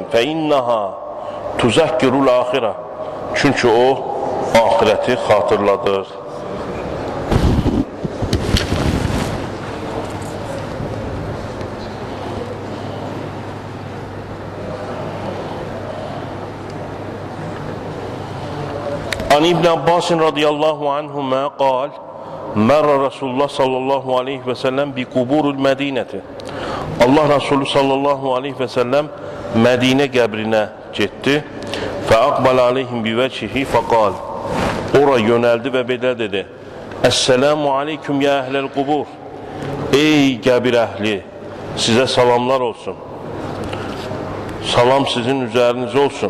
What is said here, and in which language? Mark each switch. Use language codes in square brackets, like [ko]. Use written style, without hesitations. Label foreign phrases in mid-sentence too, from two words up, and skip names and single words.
[ar] فإنها تذكر الآخرة. [az] Çünki o ahireti xatırladır. [ar] عن ابن عباس رضي الله عنهما قال مر رسول الله صلى الله عليه وسلم بقبور المدينة. [az] Allah Resulü [ar] صلى الله عليه وسلم [az] Medine qəbrinə getdi. [ar] فأقبل عليهم بوجهه فقال. [az] Ora yönəldi və belə dedi: [ar] السلام عليكم يا أهل القبور. [az] Ey qəbir əhli, sizə salamlar olsun. Salam sizin üzərinizə olsun.